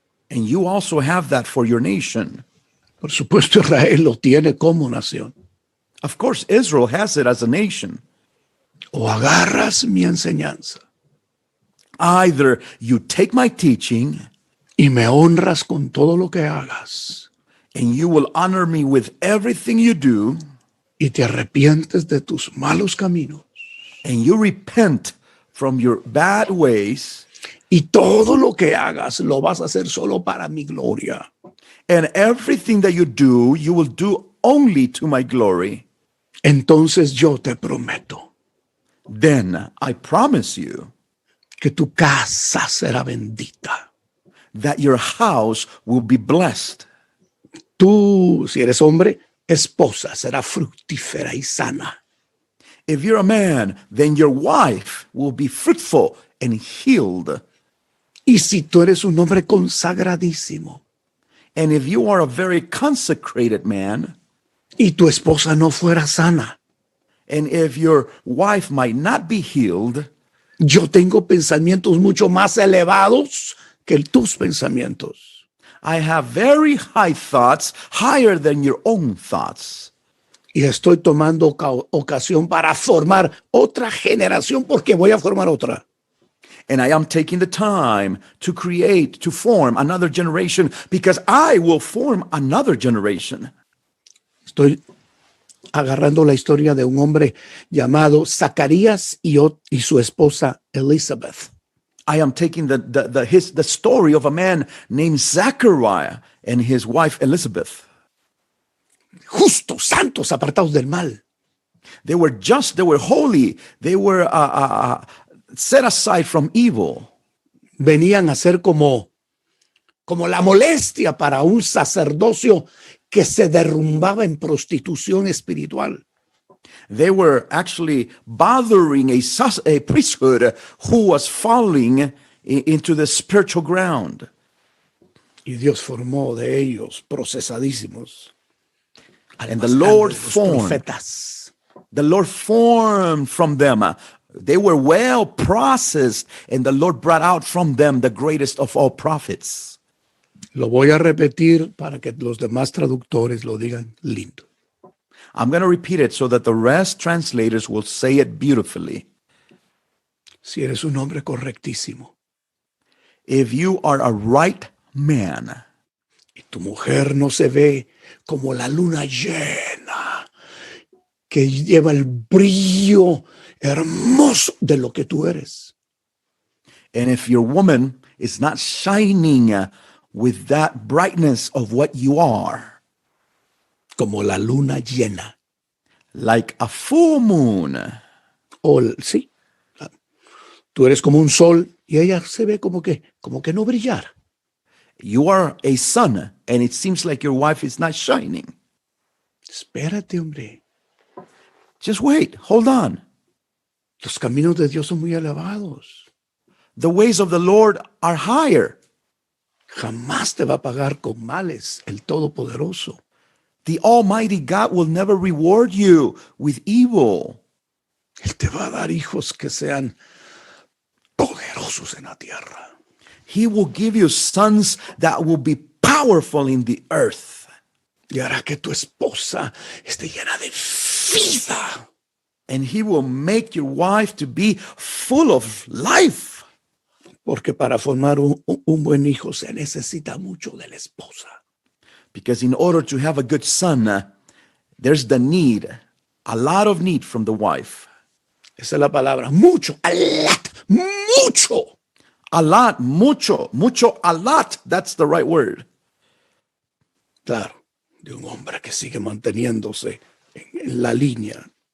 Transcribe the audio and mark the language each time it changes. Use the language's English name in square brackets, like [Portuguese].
[English] And you also have that for your nation. [Spanish] Por supuesto, Israel lo tiene como nación. [English] Of course, Israel has it as a nation. [Spanish] O agarras mi enseñanza [English] Either you take my teaching [Spanish] y me honras con todo lo que hagas [English] and you will honor me with everything you do, [Spanish] y te arrepientes de tus malos caminos [English] and you repent from your bad ways, [Spanish] y todo lo que hagas lo vas a hacer solo para mi gloria. [English] and everything that you do, you will do only to my glory, [Spanish] Entonces yo te prometo [English] then I promise you [Spanish] que tu casa será bendita. [English] that your house will be blessed. [Spanish] Tú, si eres hombre, esposa será fructífera y sana. [English] If you're a man, then your wife will be fruitful and healed. [Spanish] Y si tú eres un hombre consagradísimo [English] And if you are a very consecrated man, [Spanish] y tu esposa no fuera sana, [English] and if your wife might not be healed, [Spanish] yo tengo pensamientos mucho más elevados que tus pensamientos. [English] I have very high thoughts, higher than your own thoughts. [Spanish] Y estoy tomando ocasión para formar otra generación porque voy a formar otra. [English] And I am taking the time to create, to form another generation because I will form another generation. [Spanish] Estoy agarrando la historia de un hombre llamado Zacarías y su esposa Elizabeth. [English] I am taking the story of a man named Zachariah and his wife Elizabeth. [Spanish] Justos, santos, apartados del mal. [English] They were just, they were holy, they were set aside from evil. [Spanish] Venían a ser como la molestia para un sacerdocio que se derrumbaba en prostitución espiritual. [English] They were actually bothering a priesthood who was falling into the spiritual ground. [Spanish] Y Dios formó de ellos procesadísimos. [English] And the Lord [Spanish] profetas. [English] The Lord formed from them. They were well processed, and the Lord brought out from them the greatest of all prophets. [Spanish] Lo voy a repetir para que los demás traductores lo digan lindo. [English] I'm going to repeat it so that the rest translators will say it beautifully. [Spanish] Si eres un hombre correctísimo [English] If you are a right man, [Spanish] y tu mujer no se ve como la luna llena, que lleva el brillo hermoso de lo que tú eres, [English] and if your woman is not shining with that brightness of what you are, [Spanish] como la luna llena, [English] like a full moon, [Spanish] sí, tú eres como un sol y ella se ve como que no brillar. [English] you are a sun, and it seems like your wife is not shining. [Spanish] Espérate, hombre. [English] Just wait, hold on. [Spanish] Los caminos de Dios son muy elevados. [English] The ways of the Lord are higher. [Spanish] Jamás te va a pagar con males el Todopoderoso. [English] The Almighty God will never reward you with evil. [Spanish] Él te va a dar hijos que sean poderosos en la tierra. [English] He will give you sons that will be powerful in the earth. [Spanish] Y hará que tu esposa esté llena de vida. [English] And he will make your wife to be full of life. [Spanish] Porque para formar un buen hijo se necesita mucho de la esposa. [English] Because in order to have a good son, there's the need, a lot of need from the wife. [Spanish] Esa es la palabra, mucho, [English] a lot, [Spanish] mucho. [English] A lot, [Spanish] mucho, mucho, [English] a lot. That's the right word. [Spanish] Claro, de un hombre que sigue manteniéndose en la línea.